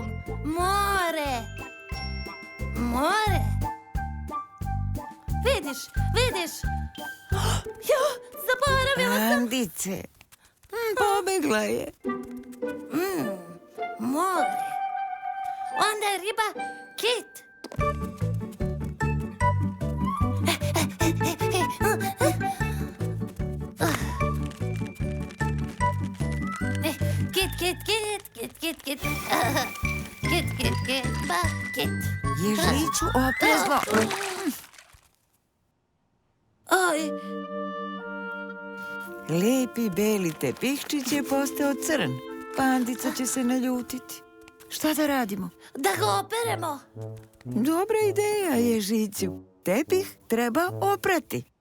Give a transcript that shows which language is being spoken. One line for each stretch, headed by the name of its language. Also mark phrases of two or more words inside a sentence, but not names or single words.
Serbian: More. More. Vidiš, vidiš. Jo, zaboravila sam. Pandice. Pobegla je. More. Onda je riba kit. Kit. Kit, ba, kit. Ježiću, oprezno. Oj, Lepi beli tepihčić je postao crn. Pandica će se naljutiti. Šta da radimo? da ga operemo. Dobra ideja, Ježiću. Tepih treba oprati.